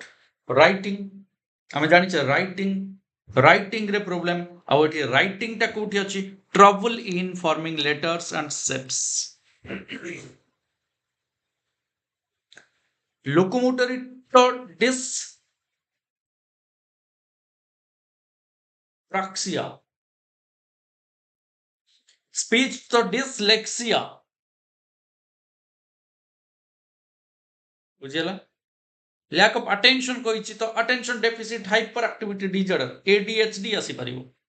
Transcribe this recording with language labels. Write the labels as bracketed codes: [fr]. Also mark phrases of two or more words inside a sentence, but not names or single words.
[en] Writing. [or] ଆମେ ଜାଣି ଛ ରାଇଟିଂ ରେ ପ୍ରବ୍ଲେମ, ଆ ଏଠି ରାଇଟିଂ ଟା କୋଠି ଅଛି? [en] trouble in forming letters and shapes. लोकोमोटरी तो dyspraxia, स्पीच तो dyslexia, बुझियला? lack of attention [or] କହିଛି ତ [en] attention deficit hyperactivity disorder ADHD ଆସିପାରିବ।